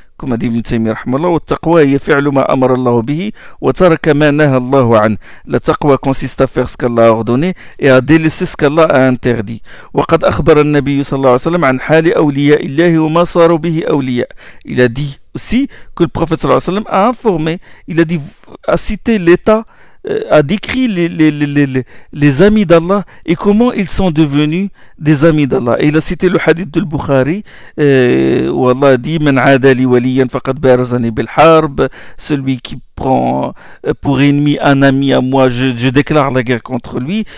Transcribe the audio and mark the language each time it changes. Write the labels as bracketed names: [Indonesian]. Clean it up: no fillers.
[Arabic] كما دي ابن تيمية رحمه الله، والتقوى هي فعل ما أمر الله به وترك ما نهى الله عنه. [French] لا تقوى consiste à faire ce qu'Allah a ordonné et à délaisser ce qu'Allah a interdit. [Arabic] وقد أخبر النبي صلى الله عليه وسلم عن حال أولياء الله وما صاروا به أولياء. [French] Il a dit aussi que le prophète صلى الله عليه وسلم a informé, il a dit, a cité l'état, a décrit les amis d'Allah et comment ils sont devenus des amis d'Allah. Et il a cité le hadith de Bukhari où Allah dit [Arabic] Man ada li waliyan faqad barazani bil harb, [French] celui qui prend pour ennemi un ami à moi, je déclare la guerre contre lui.